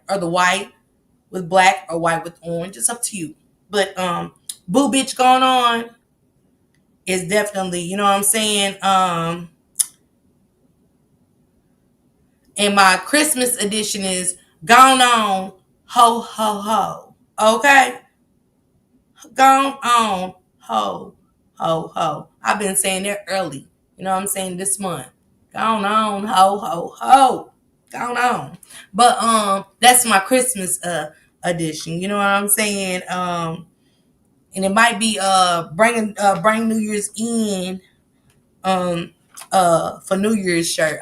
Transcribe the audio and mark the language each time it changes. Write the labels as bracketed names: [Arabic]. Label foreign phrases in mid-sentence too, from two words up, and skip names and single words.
[English] Or the white with black or white with orange. It's up to you. But boo bitch going on is definitely, you know what I'm saying? And my Christmas edition is gone on, ho, ho, ho. Okay? Gone on, ho, ho, ho. I've been saying that early. You know what I'm saying? This month. Gone on, ho, ho, ho. Gone on. But that's my Christmas edition. You know what I'm saying? And it might be bring New Year's in for New Year's shirt.